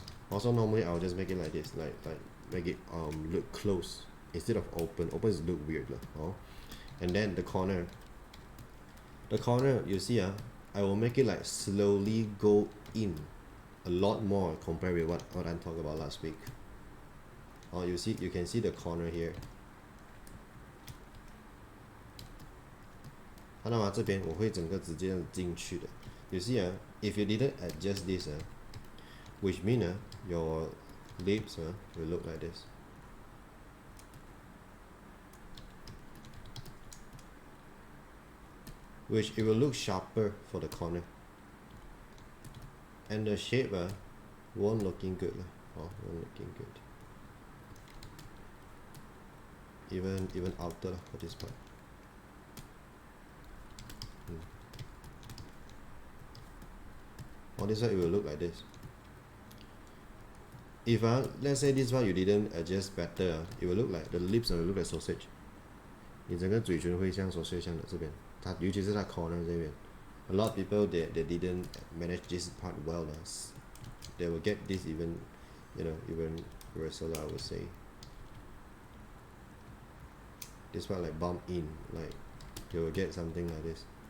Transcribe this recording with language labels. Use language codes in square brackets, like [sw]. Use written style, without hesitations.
[en] Also normally I'll just make it like this, like make it look close instead of open is look weird and then the corner you see I will make it like slowly go in a lot more compared with what I talked about last week. You can see the corner here， [zh] 看到吗？这边我会整个直接进去的。 [en] You see if you didn't adjust this which mean your lips will look like this. Which it will look sharper for the corner, and the shape won't looking good won't looking good, even outer for this part. On this side it will look like this. if let's say this part you didn't adjust better, it will look like the lips will look like sausage. [zh] 你整个嘴唇会像 sausage 这样的这边，尤其是它 corner 这边。 [en] A lot of people they didn't manage this part well. They will get this even worse, I would say. This part like bump in, like you will get something like this.